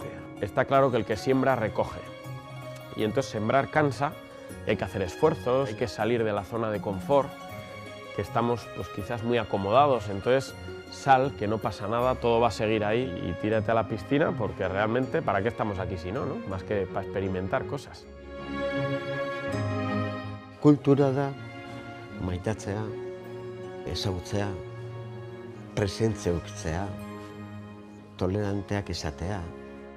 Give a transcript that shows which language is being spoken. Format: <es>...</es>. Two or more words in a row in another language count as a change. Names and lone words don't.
<es>Está claro que el que siembra recoge, y entonces sembrar cansa, hay que hacer esfuerzos, hay que salir de la zona de confort, que estamos pues, quizás muy acomodados, entonces sal, que no pasa nada, todo va a seguir ahí y tírate a la piscina porque realmente, ¿para qué estamos aquí si no, no? Más que para experimentar cosas.</es> <eu>Kultura da, maitatzea, ezagutzea, presentzia ukitzea, toleranteak izatea,</eu>